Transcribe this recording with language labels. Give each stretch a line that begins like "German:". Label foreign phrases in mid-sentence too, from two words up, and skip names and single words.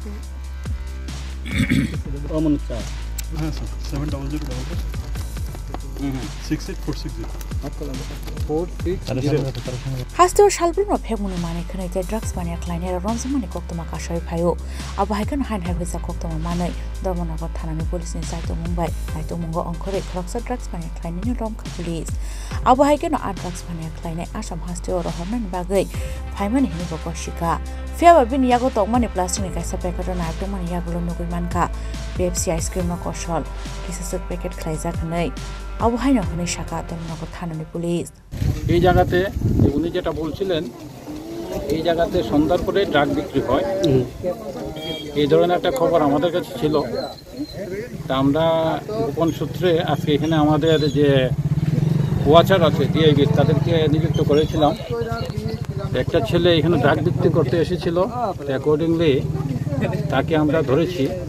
Kok Borok: Hasteo shalbruno phekmuni mani khwnei te drugs bania klanya romsmani koktoma kasoi phayo abahaikan hain hai huisa koktoma manai Dharmanagar thanani police ni saito Mumbai naito mungo angkhore khoroksa drugs bania klanya ni rom kha police abahaikan a drugs bania klanya Assam hasteo rohornan bagai phaimani hini boko shika fiaba bini yago tokmani plastic ni kaisa packet na tokmani yago nugui manka Pepsi
English: ice cream
Kok Borok: no koshol kisasuk packet khlaijak nei abhaino hne shaka Dharmanagar thanani police
Bangla: এই জায়গাতে উনি যেটা বলছিলেন এই জায়গাতে সন্ধ্যার পরে ড্রাগ বিক্রি হয় এই ধরনের একটা খবর আমাদের কাছে ছিল তা আমরা গোপন সূত্রে আজকে এখানে আমাদের যে ওয়াচার আছে ডিআইবি তাদেরকে নিযুক্ত করেছিলাম একটা ছেলে এখানে ড্রাগ বিক্রি করতে এসেছিল অ্যাকর্ডিংলি তাকে আমরা ধরেছি